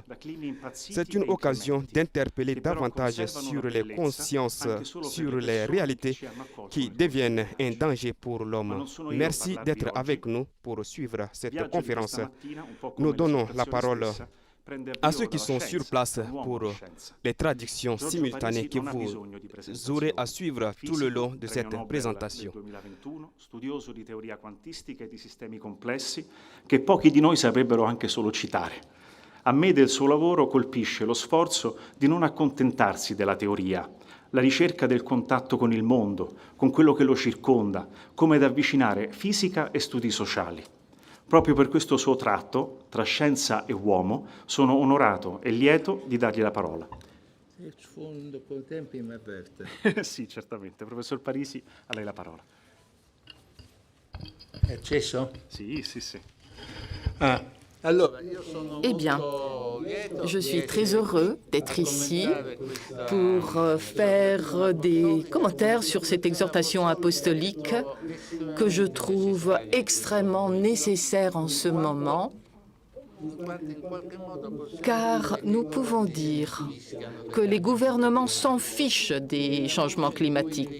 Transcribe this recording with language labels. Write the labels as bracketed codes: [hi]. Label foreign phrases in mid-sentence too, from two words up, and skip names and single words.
[fr] C'est une occasion d'interpeller davantage sur les consciences, sur les réalités qui deviennent un danger pour l'homme. Merci d'être avec nous pour suivre cette conférence. Nous donnons la parole à ceux qui sont sur place pour les traductions simultanées que vous aurez à suivre tout le long de cette présentation. [it] Studioso di teoria quantistica e di sistemi complessi che pochi di noi saprebbero anche solo citare. A me del suo lavoro colpisce lo sforzo di non accontentarsi della teoria, la ricerca del contatto con il mondo, con quello che lo circonda, come da avvicinare fisica e studi sociali. Proprio per questo suo tratto, tra scienza e uomo, sono onorato e lieto di dargli la parola. Se sfondo con tempi mi avverte. Sì, certamente. Professor Parisi, a lei la parola. È acceso? Sì, sì, sì. [fr] Eh bien, je suis très heureux d'être ici pour faire des commentaires sur cette exhortation apostolique que je trouve extrêmement nécessaire en ce moment, car nous pouvons dire que les gouvernements s'en fichent des changements climatiques.